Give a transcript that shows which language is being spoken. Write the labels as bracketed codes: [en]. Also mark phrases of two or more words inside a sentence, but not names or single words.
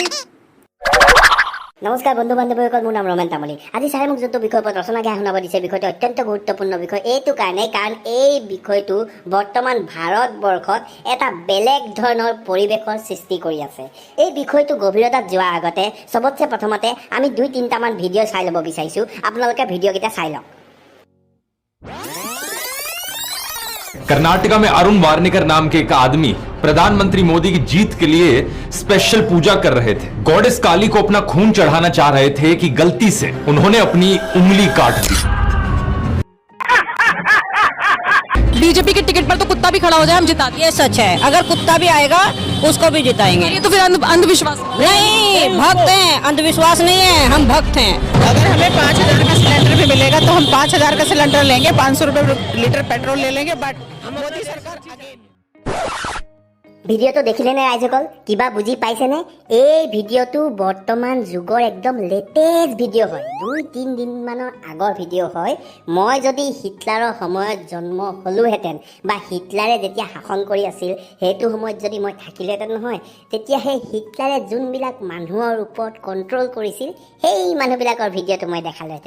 [as] নমস্কাৰ বন্ধু বান্ধৱীসকল মোৰ নাম ৰমেন তামুলী আজি ছাৰে মোক যোনটো বিষয়ৰ ওপৰত ৰচনা গাই শুনাব দিছে বিষয়টো অত্যন্ত গুৰুত্বপূৰ্ণ বিষয় এইটো কাৰণে কাৰণ এই বিষয়টো বৰ্তমান ভাৰতবৰ্ষত এটা বেলেগ ধৰণৰ পৰিৱেশৰ সৃষ্টি কৰি আছে এই বিষয়টো গভীৰতাত যোৱাৰ আগতে চবতছে প্ৰথমতে আমি 2-3টামান ভিডিঅ' চাই ল'ব বিচাৰিছোঁ আপোনালোকে ভিডিঅ'কেইটা চাই লওক [hi] कर्नाटका में अरुण वार्निकर नाम के एक आदमी प्रधानमंत्री मोदी की जीत के लिए स्पेशल पूजा कर रहे थे गॉडेस काली को अपना खून चढ़ाना चाह रहे थे कि गलती से उन्होंने अपनी उंगली काट दी बीजेपी के टिकट पर तो कुत्ता भी खड़ा हो जाए हम जिता देंगे। ये सच है अगर कुत्ता भी आएगा उसको भी जिताएंगे ये तो फिर अंधविश्वास नहीं भक्त हैं अंधविश्वास नहीं है हम भक्त हैं अगर हमें 5,000 का सिलेंडर भी मिलेगा तो हम 5,000 का सिलेंडर लेंगे 500 रुपए लीटर पेट्रोल ले लेंगे बट मोदी सरकार [as] ভিডিঅ'টো দেখিলেনে ৰাইজসকল? কিবা বুজি পাইছেনে? এই ভিডিঅ'টো বৰ্তমান যুগৰ একদম [en] latest video' [as] হয়, 2-3 দিনমানৰ আগৰ ভিডিঅ' হয়। মই যদি হিটলাৰৰ সময়ত জন্ম হ'লোহেঁতেন বা হিটলাৰে যেতিয়া শাসন কৰি আছিল সেইটো সময়ত যদি মই থাকিলোহেঁতেন নহয়, তেতিয়া সেই হিটলাৰে যোনবিলাক মানুহৰ ওপৰত কণ্ট্ৰল কৰিছিল সেই মানুহবিলাকৰ ভিডিঅ'টো মই দেখালোহেঁতেন।